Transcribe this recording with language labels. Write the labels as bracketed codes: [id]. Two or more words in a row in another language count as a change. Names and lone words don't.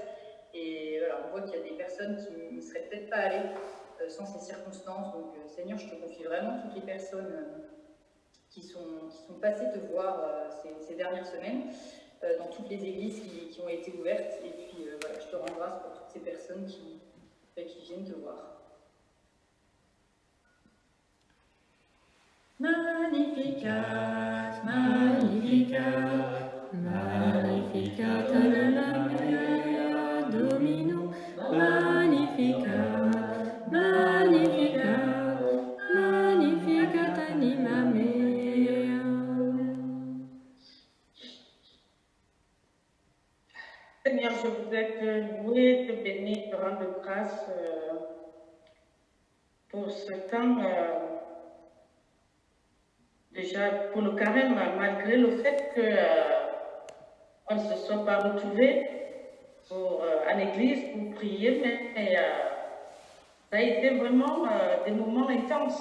[fr] Et voilà, on voit qu'il y a des personnes qui ne seraient peut-être pas allées sans ces circonstances. Donc, Seigneur, je te confie vraiment toutes les personnes qui sont passées te voir ces dernières semaines, dans toutes les églises qui ont été ouvertes. Et puis, voilà, je te rends grâce pour toutes ces personnes qui viennent te voir. [la] Magnificat, Magnificat, Magnificat anima mea Domino, Magnificat, Magnificat, Magnificat anima mea. [fr] Seigneur, je voudrais te louer, te bénir, te rendre grâce pour ce temps. Déjà pour le carême, malgré le fait qu'on ne se soit pas retrouvés à l'église pour prier, mais ça a été vraiment des moments intenses.